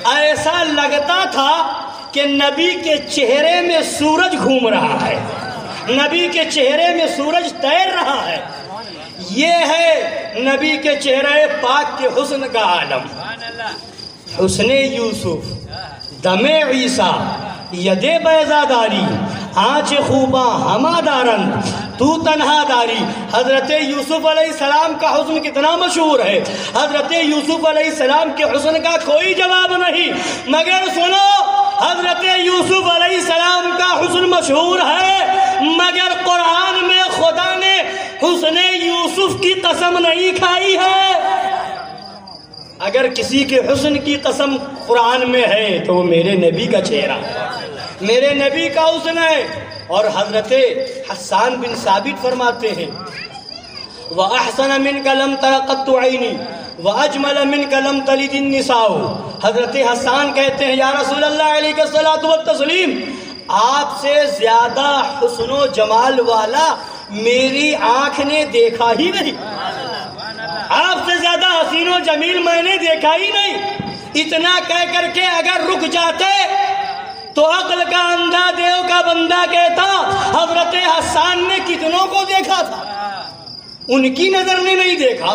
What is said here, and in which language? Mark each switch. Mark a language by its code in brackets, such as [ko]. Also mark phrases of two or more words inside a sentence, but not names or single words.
[ur] ایسا لگتا تھا کہ نبی کے چہرے میں سورج گھوم رہا ہے، نبی کے چہرے میں سورج تیر رہا ہے۔ یہ ہے نبی کے چہرے پاک کے حسن کا عالم۔ [fa] حسن یوسف، دم عیسیٰ، ید بیضا داری، آنچ خوباں ہما دارن، تو تنہا داری۔ [ur] حضرت یوسف [ar] علیہ السلام [ur] کا حسن کتنا مشہور ہے، حضرت یوسف [ar] علیہ السلام [ur] کے حسن کا کوئی جواب نہیں، مگر سنو حضرت یوسف [ar] علیہ السلام [ur] کا حسن مشہور ہے، مگر قرآن میں خدا نے حسن یوسف کی قسم نہیں کھائی ہے۔ اگر کسی کے حسن کی قسم قرآن میں ہے تو وہ میرے نبی کا چہرہ، میرے نبی کا حسن ہے۔ اور حضرت حسان بن ثابت فرماتے ہیں [ar] وَأَحْسَنَ مِنْكَ لَمْ تَرَ قَطُّ عَيْنِي وَأَجْمَلَ مِنْكَ لَمْ تَلِدِ النِّسَاءُ۔ [ur] حضرت حسان کہتے ہیں [ar] یا رسول اللہ علیہ الصلوۃ والتسلیم، [ur] آپ سے زیادہ حسن و جمال والا میری آنکھ نے دیکھا ہی نہیں، آپ سے زیادہ حسین و جمیل میں نے دیکھا ہی نہیں۔ اتنا کہہ کر کے اگر رک جاتے تو عقل کا اندھا دیو کا بندہ کہتا حضرت حسان نے کتنوں کو دیکھا تھا، ان کی نظر نے نہیں دیکھا۔